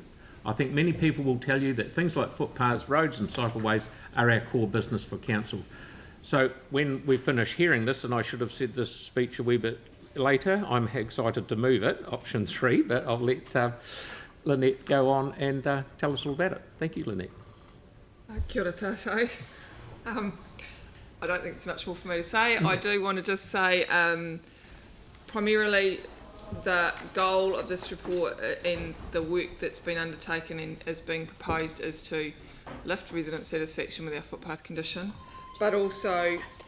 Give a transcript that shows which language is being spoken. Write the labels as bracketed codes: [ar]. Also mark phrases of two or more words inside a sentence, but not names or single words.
[en] I think many people will tell you that things like footpaths, roads and cycleways are our core business for council. So when we finish hearing this, and I should have said this speech a wee bit later, I'm excited to move it, option 3, but I'll let Lynette go on and tell us all about it. Thank you, Lynette. [mi] Kia ora tātou. [en] I don't think there's much more for me to say. I do want to just say primarily the goal of this report and the work that's been undertaken and is being proposed is to lift resident satisfaction with our footpath condition, but also